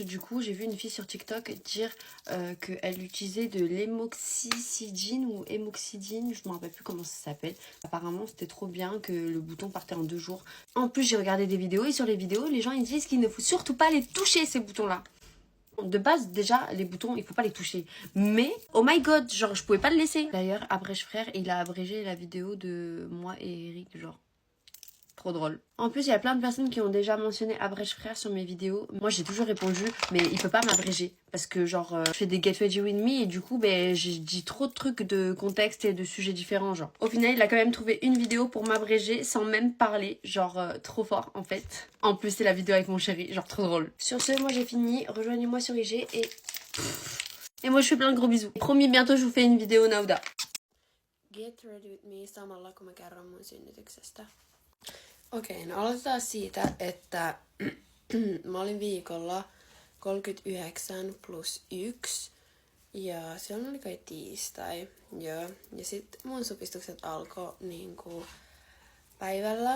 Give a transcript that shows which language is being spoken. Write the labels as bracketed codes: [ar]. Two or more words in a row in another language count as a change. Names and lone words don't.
[fr] Du coup, j'ai vu une fille sur TikTok dire qu'elle utilisait de l'hémoxycidine ou hémoxydine, je me rappelle plus comment ça s'appelle. Apparemment, c'était trop bien que le bouton partait en 2 jours. En plus, j'ai regardé des vidéos et sur les vidéos, les gens ils disent qu'il ne faut surtout pas les toucher, ces boutons-là. De base, déjà, les boutons, il faut pas les toucher. Mais, [en] oh my god, [fr] genre, je pouvais pas le laisser. D'ailleurs, Abrège Frère, il a abrégé la vidéo de moi et Eric, genre. Trop drôle. En plus, il y a plein de personnes qui ont déjà mentionné Abrège Frère sur mes vidéos. Moi, j'ai toujours répondu, mais il peut pas m'abréger. Parce que, genre, je fais des [en] Get Ready With Me [fr] et du coup, ben, j'ai dit trop de trucs de contexte et de sujets différents, genre. Au final, il a quand même trouvé une vidéo pour m'abréger sans même parler. Genre, trop fort, en fait. En plus, c'est la vidéo avec mon chéri. Genre, trop drôle. Sur ce, moi, j'ai fini. Rejoignez-moi sur IG et... Et moi, je fais plein de gros bisous. Promis, bientôt, je vous fais une vidéo Nauda. [en] Get Ready With Me [fi] samalla kun mä kerron mun synnytyksestä. Okei, no aloitetaan siitä, että mä olin viikolla 39 plus 1 ja silloin oli kai tiistai. Joo. Ja sit mun supistukset alkoi niinku päivällä.